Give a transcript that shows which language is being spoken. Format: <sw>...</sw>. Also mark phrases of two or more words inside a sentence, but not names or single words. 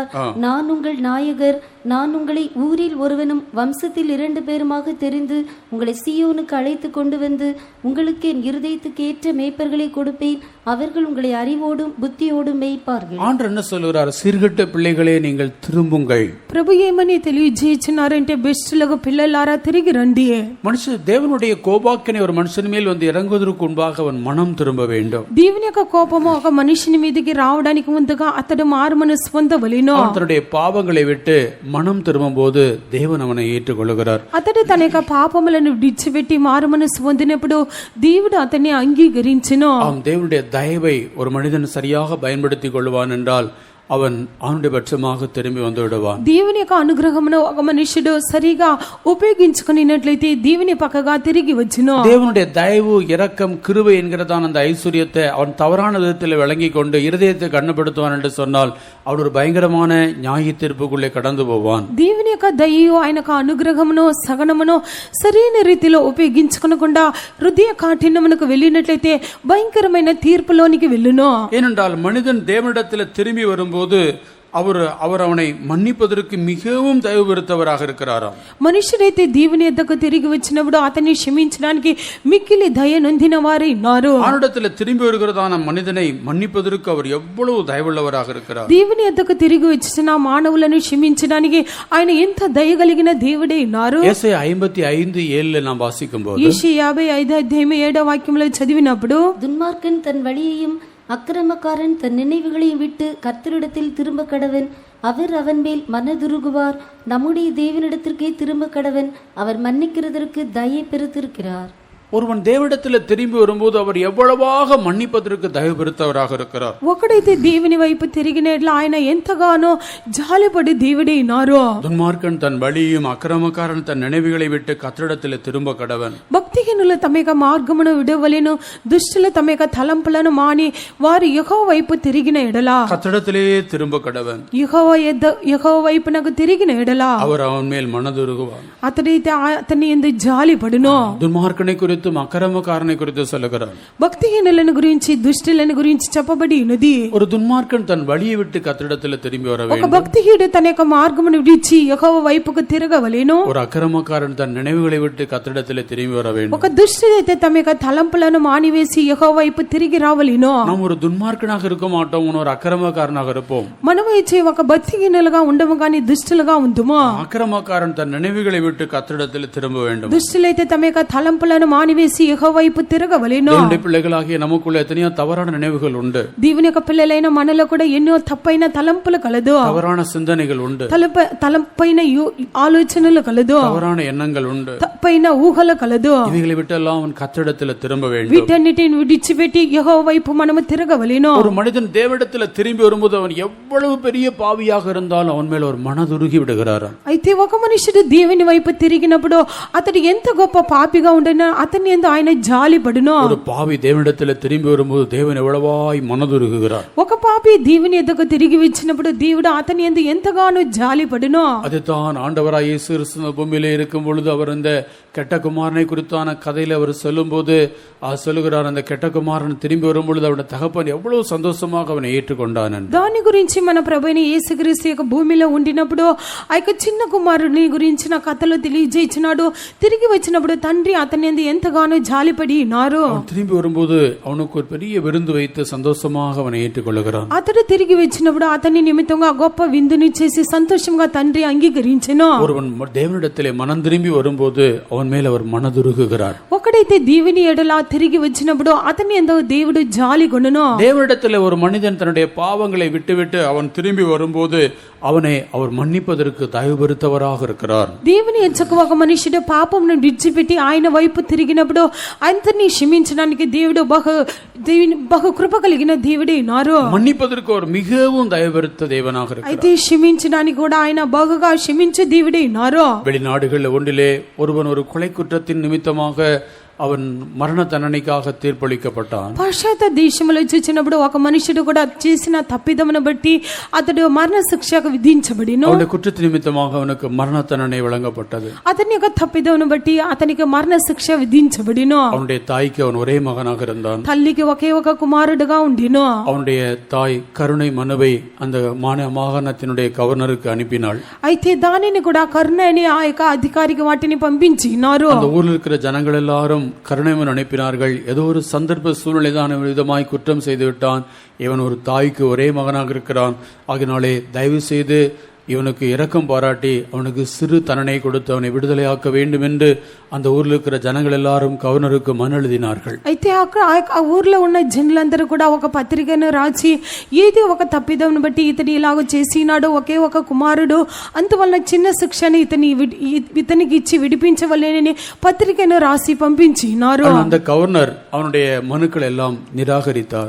<ta>நான் உங்கள் நாயகர், நான் உங்களை ஊரில் ஒருவனும் வம்சத்தில் 2 பேருமாக தெரிந்து உங்களை சீயோனுக்கு அழைத்து கொண்டு வந்து உங்களுக்கு என் இருதயத்துக்கு ஏற்ற மேய்ப்பர்களை கொடுப்பேன், அவர்கள் உங்களை அறிவோடும் புத்தியோடும் மேய்ப்பார்கள். ஆண்டவர் என்ன சொல்கிறார்? சீர்கட்ட பிள்ளைகளே நீங்கள் திரும்புங்கள்.</ta> <te>ప్రభు ఏమని తెలియజేస్తున్నారంటే, బెస్టులకు పిల్లలారా తిరిగి రండి.</te> <ta>மனுஷன் தேவனுடைய கோபாக்கினை ஒரு மனுஷன் மேல் வந்து இறங்குவதற்கு முன்பாக அவன் மனம் திரும்ப வேண்டும்.</ta> <te>దేవుని యొక్క కోపము ఒక మనిషిని మీదకి రావడానికి ముందుగా అతడు మారు మనసు పొందవలెను.</te> <ta>தன்னுடைய பாவங்களை விட்டு மனம் திரும்பும் போது தேவன் அவனை ஏற்றுக்கொள்கிறார்.</ta> <te>అతడు తన యొక్క పాపములను విడిచిపెట్టి మారు మనసు పొందినప్పుడు దేవుడు అతన్ని అంగీకరించును.</te> <ta>ஆம், தேவனுடைய தயவை ஒரு மனிதன் சரியாக பயன்படுத்திக் கொள்வான் என்றால் அவன் அவனுடைய பட்சமாக திரும்பி வந்து விடுவான்.</ta> <te>దేవుని యొక్క అనుగ్రహమును ఒక మనుషుడు సరిగా ఉపయోగించుకున్నట్లయితే దేవుని పక్కగా తిరిగి వచ్చును.</te> <ta>தேவனுடைய தயவு, இரக்கம், கிருபை என்கிறதான அந்த ஐஸ்வர்யத்தை அவன் தவறான விதத்தில் விளங்கி கொண்டு இருதயத்தை கண்ணுப்படுத்துவான் என்று சொன்னால் அவன் ஒரு பயங்கரமான நியாய தீர்ப்புக்குள்ளே கடந்து போவான்.</ta> <te>దేవుని యొక్క దయయు ఆయన యొక్క అనుగ్రహమును సగనమును సరైన రీతిలో ఉపయోగించుకోకుండా హృదయ కాఠిన్యమునకు వెళ్ళినట్లయితే భయంకరమైన తీర్పులోనికి వెళ్ళును.</te> <ta>ஏனென்றால் மனிதன் தேவனிடத்தில் திரும்பி வரும்போது அவர் அவனை மன்னிப்பதற்கு மிகவும் தயவு பெருத்தவராக இருக்கிறாராம்.</ta> <te>మనుషుడైతే దేవుని యొద్దకు తిరిగి వచ్చినప్పుడు అతన్ని క్షమించడానికి మిక్కిలి దయ నొందిన వారై ఉన్నారు.</te> <ta>அவனிடத்தில் திரும்பி வருகிறதான மனிதனை மன்னிப்பதற்கு அவர் எவ்வளவு தயவுள்ளவராக இருக்கிறார்.</ta> <te>దేవుని యొద్దకు తిరిగి వచ్చిన మానవులను క్షమించడానికి ఆయన ఎంత దయగలిగిన దేవుడే ఉన్నారు.</te> <ta>ஏசாயா 55:7 நாம் வாசிக்கும் போது,</ta> <te>యెషయా 55:7 వాక్యంలో చదివినప్పుడు,</te> <ta>துன்மார்க்கன் தன் வழியையும் அக்கிரமக்காரன் தன் நினைவுகளையும் விட்டு கர்த்தரிடத்தில் திரும்ப கடவன், அவர் அவன் மேல் மனதுருகுவார். நம்முடைய தேவனிடத்திற்கே திரும்ப கடவன், அவர் மன்னிக்கிறதற்கு தயை பெருத்திருக்கிறார். ஒருவன் தேவனிடத்தில் திரும்பி வரும்போது அவர் எவ்வளவாக மன்னிப்பதற்கு தயவு பெருத்தவராக இருக்கிறார்.</ta> <te>ఒకడైతే దేవుని వైపు తిరిగినట్ల ఆయన ఎంతగానో జాలిపడి దేవుడైనారో.</te> <ta>துன்மார்க்கன் தன் வழியும் அக்கிரமக்காரன் தன் நினைவுகளை விட்டு கர்த்தரிடத்தில் திரும்ப கடவன்.</ta> <te>భక్తిహీనుల తమ యొక్క మార్గమును విడవలెను, దుష్టుల తమ యొక్క తలంపులను మాని వారు యెహోవా వైపు తిరిగిన ఎడల</te> <ta>கர்த்தரிடத்திலே திரும்ப கடவன்.</ta> <te>యెహోవా వైపునకు తిరిగిన ఎడల</te> <ta>அவர் அவன் மேல் மனதுருகுவார்.</ta> <te>అతడైతే అతని యందు జాలిపడును.</te> <ta>துன்மார்க்கனை குறித்தும் அக்கிரமக்காரனை குறித்து சொல்லுகிறார்.</ta> <te>భక్తిహీనులను గురించి దుష్టులను గురించి చెప్పబడి ఉన్నది.</te> <ta>ஒரு துன்மார்க்கன் தன் வழியை விட்டு கர்த்தரிடத்தில் திரும்பி வர</ta> <te>ఒక</te> <ta>வேண்டும்.</ta> <te>భక్తిహీనుడు తన యొక్క మార్గమును విడిచి యెహోవా వైపుకు తిరగవలెను.</te> <ta>ஒரு அக்கிரமக்காரன் தன் நினைவுகளை விட்டு கர்த்தரிடத்தில் திரும்பி வர வேண்டும்.</ta> <te>ఒక దుష్టుడైతే తమ యొక్క తలంపులను మానివేసి యెహోవా వైపు తిరిగి రావలెను.</te> <ta>நாம் ஒரு துன்மார்க்கனாக இருக்க மாட்டோம், ஒரு அக்கிரமக்காரனாக இருப்போம்.</ta> <te>మనము ఇచ్చే ఒక భక్తిహీనులుగా ఉండము కానీ దుష్టులుగా ఉందుము.</te> <ta>அக்கிரமக்காரன் தன் நினைவுகளை விட்டு கர்த்தரிடத்தில் திரும்ப வேண்டும்.</ta> <te>దుష్టులైతే తమ యొక్క తలంపులను మానివేసి యెహోవా వైపు తిరగవలెను.</te> <ta>தேவனுடைய பிள்ளைகளாகிய நமக்குள்ள எத்தனையோ தவறான நினைவுகள் உண்டு.</ta> <te>దేవుని యొక్క పిల్లలైన మనలో కూడా ఎన్నో తప్పైన తలంపులు కలదు,</te> <ta>தவறான சிந்தனைகள் உண்டு,</ta> <te>తలంపైన ఆలోచనలు కలదు,</te> <ta>தவறான எண்ணங்கள் உண்டு.</ta> <te>తప్పైన ఊహలు కలదు.</te> <ta>இவைகளை விட்டெல்லாம் அவன் கர்த்தரிடத்தில் திரும்ப வேண்டும்.</ta> <te>వీటన్నిటిని విడిచిపెట్టి యెహోవా వైపు మనము తిరగవలెను.</te> <ta>ஒரு மனிதன் தேவனிடத்தில் திரும்பி வரும்போது அவன் எவ்வளவு பெரிய பாவியாக இருந்தாலும் அவன் மேல ஒரு மனதுருகி விடுகிறார்.</ta> <te>అయితే ఒక మనుషుడు దేవుని వైపు తిరిగినప్పుడు అతడు ఎంత గొప్ప పాపిగా ఉండేనా అతని యందు ఆయన జాలిపడును.</te> <ta>ஒரு பாவி தேவனிடத்தில் திரும்பி வரும்போது தேவன் எவ்வளவாய் மனதுருகுகிறார்.</ta> <te>ఒక పాపి దేవుని ఎద్దకు తిరిగి వచ్చినప్పుడు దేవుడు అతని యందు ఎంతగానో జాలిపడును.</te> <ta>அதுதான் ஆண்டவராய் இயேசு கிறிஸ்து பூமியிலே இருக்கும் பொழுது அவர் இந்த கெட்ட குமாரனை குறித்தான கதையில அவர் சொல்லும் போது சொல்லுகிறார், அந்த கெட்ட குமாரன் திரும்பி வரும் பொழுது அவருடைய தகப்பன் எவ்வளவு சந்தோஷமாக அவனை ஏற்றுக்கொண்டான்.</ta> <te>దాని గురించి మన ప్రభువైన యేసుక్రీస్తు యొక్క భూమిలో ఉండినప్పుడు ఆ యొక్క చిన్న కుమారుని గురించిన కథలో తెలియజేయించినాడు. తిరిగి వచ్చినప్పుడు తండ్రి అతని యందు ఎంతగానో జాలిపడి ఉన్నారు.</te> <ta>திரும்பி வரும்போது அவனுக்கு ஒரு பெரிய விருந்து வைத்து சந்தோஷமாக அவனை ஏற்றுக்கொள்கிறான்.</ta> <te>అతడు తిరిగి వచ్చినప్పుడు అతని నిమిత్తంగా గొప్ప విందుని చేసి సంతోషంగా తండ్రి అంగీకరించెను.</te> <ta>ஒருவன் தேவனிடத்திலே மனம் திரும்பி வரும்போது அவன் மேல் அவர் மனதுருகுகிறார்.</ta> <te>ఒకడైతే దేవుని ఎడల తిరిగి వచ్చినప్పుడు అతని యందు దేవుడు జాలిగొనును.</te> <ta>தேவனிடத்திலே ஒரு மனிதன் தன்னுடைய பாவங்களை விட்டுவிட்டு அவன் திரும்பி வரும்போது அவனை அவர் மன்னிப்பதற்கு தயவு பெருத்தவராக இருக்கிறார்.</ta> <te>దేవుని ఎచ్చకు ఒక మనుషుడు పాపమును విడిచిపెట్టి ఆయన వైపు తిరిగినప్పుడు అంతని క్షమించడానికి దేవుడు బహు కృప కలిగిన దేవుడే ఉన్నారు.</te> <ta>மன்னிப்பதற்கு அவர் மிகவும் தயவு பெருத்த தேவனாக இருக்கிறார்.</ta> <te>అయితే క్షమించడానికి కూడా ఆయన బహుగా క్షమించే దేవుడే ఉన్నారు.</te> <ta>வெளிநாடுகளில் ஒன்றிலே ஒருவன் ஒரு கொலை குற்றத்தின் நிமித்தமாக அவன் மரண தண்டனைக்காக தீர்ப்பளிக்கப்பட்டான்.</ta> <te>పాశ్చాత్య దేశంలో చూసినప్పుడు ఒక మనుషుడు కూడా చేసిన తప్పిదమును బట్టి అతడు మరణ శిక్షకు విధించబడిను.</te> <ta>அவனுடைய குற்றத்தின் நிமித்தமாக அவனுக்கு மரண தண்டனை வழங்கப்பட்டது.</ta> <te>అతని యొక్క తప్పిదమును బట్టి అతనికి మరణ శిక్ష విధించబడిను.</te> <ta>அவனுடைய தாய்க்கு அவன் ஒரே மகனாக இருந்தான்.</ta> <te>తల్లికి ఒకే ఒక కుమారుడుగా ఉండిను.</te> <ta>அவனுடைய தாய் கருணை மனுவை அந்த மாகாணத்தினுடைய கவர்னருக்கு அனுப்பினாள்.</ta> <te>అయితే దానిని కూడా కరుణ అని ఆ యొక్క అధికారికి వాటిని పంపించినారు.</te> <ta>அந்த ஊரில் இருக்கிற ஜனங்கள் எல்லாரும் கருணைமன் அனுப்பினார்கள். ஏதோ ஒரு சந்தர்ப்ப சூழ்நிலை தான் விதமாய் குற்றம் செய்து விட்டான். இவன் ஒரு தாய்க்கு ஒரே மகனாக இருக்கிறான். ஆகினாலே தயவு செய்து இவனுக்கு இரக்கம் பாராட்டி அவனுக்கு சிறு தண்டனை கொடுத்து அவனை விடுதலையாக்க வேண்டும் என்று அந்த ஊரில் இருக்கிற ஜனங்கள் எல்லாரும் கவர்னருக்கு மனு எழுதினார்கள்.</ta> <te>అయితే ఆ ఊర్లో ఉన్న జనులందరూ కూడా ఒక పత్రికను రాసి ఏది ఒక తప్పిదమును బట్టి ఇతని ఇలాగ చేసినాడు, ఒకే ఒక కుమారుడు, అందువల్ల చిన్న శిక్షని ఇతనికి ఇచ్చి విడిపించవలేనని పత్రికను రాసి పంపించినారు.</te> <ta>அந்த கவர்னர் அவனுடைய மனுக்கள் எல்லாம் நிராகரித்தார்.</ta>